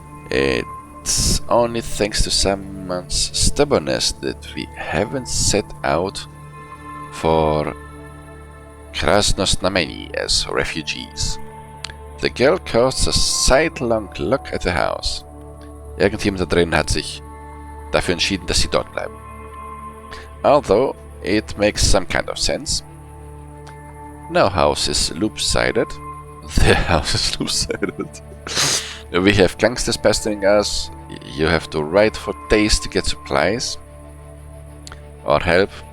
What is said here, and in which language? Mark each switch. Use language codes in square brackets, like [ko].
[en] It's only thanks to someone's stubbornness that we haven't set out for Krasnosnameni as refugees. The girl casts a sidelong look at the house. [de] Irgendjemand da drin hat sich dafür entschieden, dass sie dort bleiben. [en] Although it makes some kind of sense. No house is loop-sided. The house is loop-sided. We have gangsters pestering us. You have to ride for days to get supplies or help.